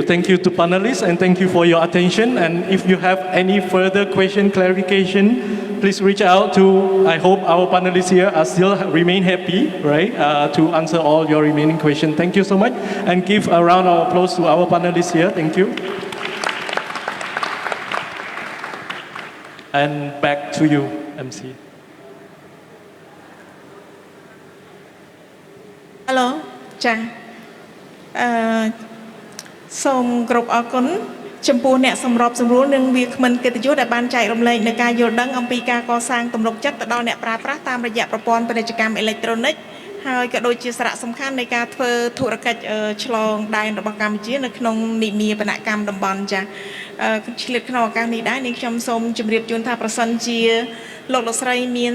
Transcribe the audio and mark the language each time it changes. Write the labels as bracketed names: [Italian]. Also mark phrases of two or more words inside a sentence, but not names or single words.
[English] Thank you to panelists, and thank you for your attention. And if you have any further question, clarification, please reach out to, I hope our panelists here are still remain happy, right, to answer all your remaining questions. Thank you so much. And give a round of applause to our panelists here. Thank you. And back to you, MC. Hello, [Khmer] ចាសូមគោរពអរគុណចំពោះអ្នកសម្របសម្រួលនិងវាគ្មិនកិត្តិយសដែលបានចែករំលែកនៅការយល់ដឹងអំពីការកសាងទំនុកចិត្តទៅដល់អ្នកប្រើប្រាស់តាមរយៈប្រព័ន្ធពាណិជ្ជកម្មអេឡិចត្រូនិកហើយក៏ដូចជាសារៈ សំខាន់នៃការធ្វើធុរកិច្ចឆ្លងដែនរបស់កម្ពុជានៅក្នុងនិមាបនកម្មតំបន់ចាឆ្លៀតក្នុងឱកាសនេះដែរនាងខ្ញុំសូមជម្រាបជូនថាប្រសិនជាលោកលោកស្រីមាន